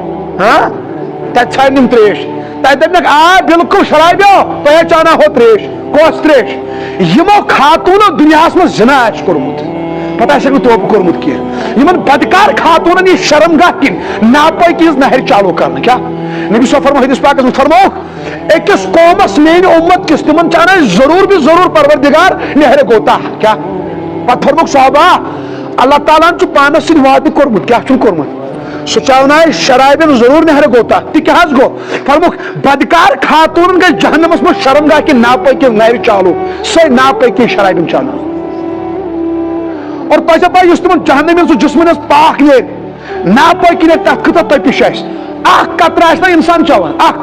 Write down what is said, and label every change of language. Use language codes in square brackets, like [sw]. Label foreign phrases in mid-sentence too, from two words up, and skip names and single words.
[ks] تتہِ ژھانڈن یم تریش تتہِ دپنکھ آ بالکل شرابیو تۄہہِ چانا ہو تریش کۄس تریش یمو خاتونو دنیا مز زنا آسہِ کوٚرمُت پتہ آسیکھ نہٕ توبہٕ کوٚرمُت کینٛہہ یمن بدکار خاتونن یہِ شرمگاہ کِنۍ ناپٲکی ہٕنٛز نہر چالو کرنہٕ کیا نبی صلی فرمو حدیث پاکس مز فرموک أکس قومس میٛانہِ اُمت کِس تمن چانا ضرور بھی ضرور پروردگار نہر گوتا کیا پتہٕ فرموک صحابہ اللہ تعالیٰ چھُ پانس سۭتۍ وعدٕ کوٚرمُت کیا چھُن کوٚرمُت سُہ چاونایہِ شرابن ضرور نہر گوتا تہِ کیٛاہ حظ گوٚو فرموک بدکار خاتونن گژھِ جہنمس مز شرمگاہ کِنۍ ناپٲکی ہٕنٛز نہر چالو سۄے ناپٲکی شرابن چالو اور تۄہہِ چھا پاے یُس تمن جہنمین سُہ جسمن ہٕنٛز پاک نیرِ ناپٲکی نیرِ تتھ کۭژاہ تپش آسہِ اکھ قطرٕ آسہِ نا انسان چٮ۪وان اکھ